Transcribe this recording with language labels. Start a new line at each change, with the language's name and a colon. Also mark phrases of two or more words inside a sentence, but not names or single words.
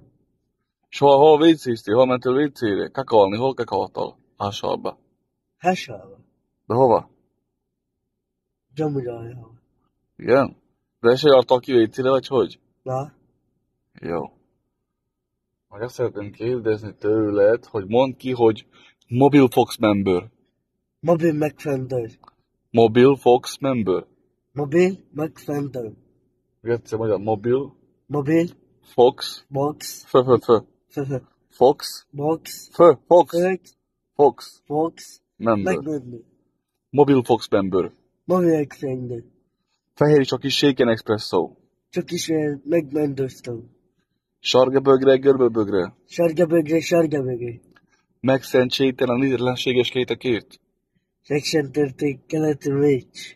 Hungarian: És hol vécéztél? Hol mentél vécére? Kakalni? Hol kakaltál? A hasába. Hasába. De hova? Gyomrája. Igen? De se jártál ki vécére, vagy hogy? Na? Jó. Meg azt szeretném kérdezni tőled, hogy mondd ki, hogy
English: Mobile Fox member.
Hungarian: Mobil megfendő.
English: Mobile Fox member.
Hungarian: Mobil megfendő. Egyszer magyar Mobile Mobil. Fox. Box. Fö. Fox. Box. Fox. Fox. Fox. Member. Megmondni.
English: Mobile Fox member.
Hungarian: Mobil megfendő. Fehér és a kis
English: shaken espresso.
Hungarian: Csak is megmondoztam. Sárga bögre, görbe bögre. Sárga bögre. Megszentségteleníthetlenséges kétekért. Megszentelték keleti mécs.